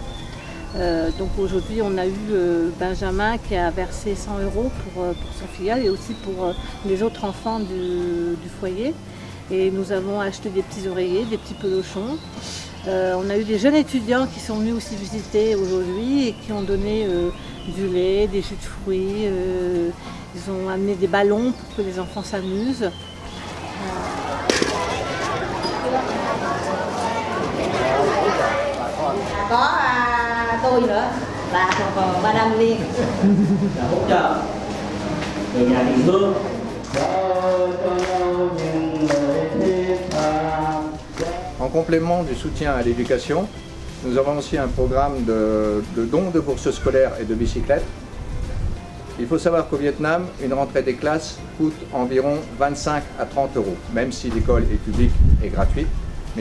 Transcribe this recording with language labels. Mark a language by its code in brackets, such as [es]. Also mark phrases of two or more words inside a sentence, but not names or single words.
[fr] Donc aujourd'hui on a eu Benjamin qui a versé 100 € pour son filleul et aussi pour les autres enfants du foyer. Et nous avons acheté des petits oreillers, des petits pelochons. On a eu des jeunes étudiants qui sont venus aussi visiter aujourd'hui et qui ont donné du lait, des jus de fruits. Ils ont amené des ballons pour que les enfants s'amusent. [vi] Tôi nữa và còn Madame Liên hỗ trợ về nhà địa phương. [fr] En complément du soutien à l'éducation, nous avons aussi un programme de dons de bourses scolaires et de bicyclettes. Il faut savoir qu'au Vietnam, une rentrée des classes coûte environ 25 à 30 €, même si l'école est publique et gratuite.